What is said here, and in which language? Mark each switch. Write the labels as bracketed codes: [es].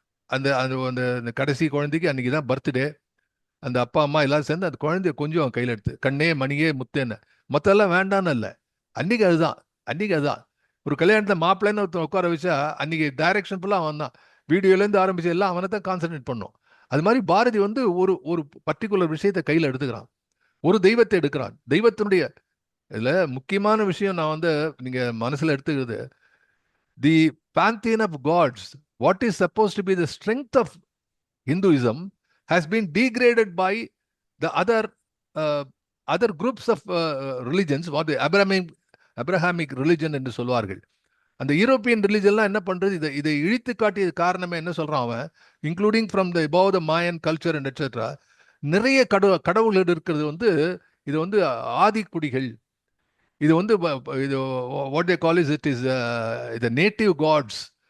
[ta] அந்த அந்த கடைசி குழந்தைக்கு அன்னைக்கு தான் பர்த்டே. அந்த அப்பா அம்மா எல்லாரும் சேர்ந்து அந்த குழந்தைய கொஞ்சம் கையில் எடுத்து, கண்ணே மணியே முத்தேன்னு. மற்றெல்லாம் வேண்டான்னு இல்லை, அன்னைக்கு அதுதான். அன்னைக்கு அதுதான். ஒரு கல்யாணத்தில் மாப்பிள்ளைன்னு ஒருத்தன் உட்கார வச்சா அன்னைக்கு டைரக்ஷன் ஃபுல்லாக அவன் தான். வீடியோலேருந்து ஆரம்பிச்சு எல்லாம் அவனை தான் கான்சன்ட்ரேட் பண்ணும். அது மாதிரி பாரதி வந்து ஒரு ஒரு பர்டிகுலர் விஷயத்தை கையில் எடுத்துக்கிறான், ஒரு தெய்வத்தை எடுக்கிறான். தெய்வத்தினுடைய இதுல முக்கியமான விஷயம் நான் வந்து நீங்க மனசுல எடுத்துக்கிறது, [en] the pantheon of gods, what is supposed to be the strength of Hinduism, has been degraded by the uh, other groups of religions, what the Abrahamic religion [ta] என்று சொல்வார்கள். அந்த யூரோப்பியன் ரிலிஜன்லாம் என்ன பண்றது, இதை இழித்து காட்டிய காரணமே என்ன சொல்றான் அவன், [en] Including from the above the Mayan culture and etc. [ta] நிறைய கடவுள்கள் இருக்கிறது வந்து, இது வந்து ஆதிக்குடிகள். இது வந்து இது [en] What they call it is the native gods.